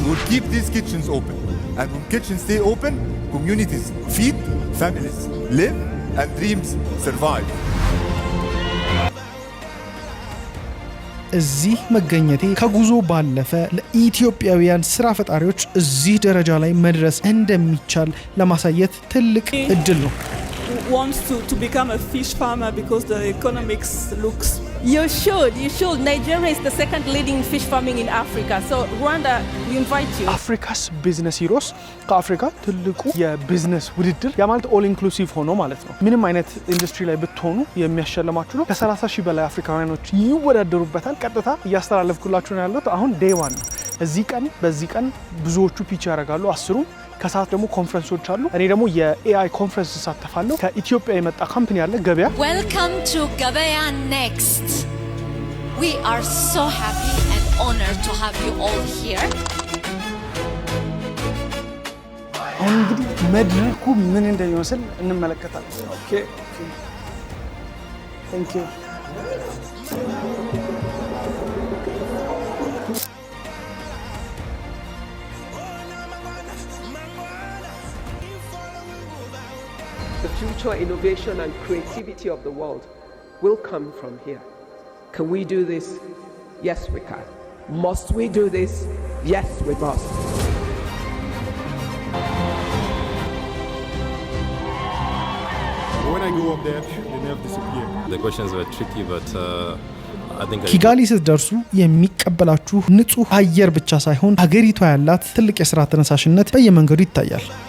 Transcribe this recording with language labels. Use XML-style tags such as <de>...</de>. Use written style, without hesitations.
<en>We'll keep these kitchens open, and when kitchens stay open, communities feed, families live, and dreams survive.</en> <am>እዚህ መገኘቴ ከጉዞ ባለፈ ለኢትዮጵያውያን ስራ ፈጣሪዎች እዚህ ደረጃ ላይ መድረስ እንደሚቻል ለማሳየት ትልቅ እድል ነው።</am> <en>wants to become a fish farmer because the economics looks... You should. Nigeria is the second leading fish farming in Africa. So Rwanda, we invite you.</en> <am>አፍሪካስ ቢዝነስ ሂሮስ ከአፍሪካ ትልቁ የቢዝነስ ውድድር ያ ማለት ኦል ኢንክሉሲቭ ሆኖ ማለት ነው። ምንም አይነት ኢንዱስትሪ ላይ ብትሆኑ የሚያሸልማችሁ ነው። ከ30,000 በላይ አፍሪካውያኖች ይወዳደሩበታል። ቀጥታ እያስተላለፍኩላችሁ ነው ያለሁት። አሁን ዴይ 1 ነው። በዚህ ቀን ብዙዎቹ ፒች ያደርጋሉ 10ሩ። ከሰዓት ደግሞ ኮንፈረንሶች አሉ። እኔ ደግሞ የኤአይ ኮንፈረንስ ተሳተፋለሁ። ከኢትዮጵያ የመጣ ካምፓኒ አለ ገበያ።</am> <en>Welcome to Gabeya Next. We are so happy and honored to have you all here.</en> <am>አሁን እንግዲህ መድረኩ ምን እንደሚመስል እንመለከታለን። ኦኬ</am> <en>Thank you. The future innovation and creativity of the world will come from here. Can we do this? Yes, we can. Must we do this? Yes, we must. When I go up there, they never disappear. The questions were tricky, but I think</en> <am>ኪጋሊ ስትደርሱ የሚቀበላችሁ ንጹህ አየር ብቻ ሳይሆን ሀገሪቷ ያላት ትልቅ የሥራ ተነሳሽነት በየመንገዱ ይታያል።</am>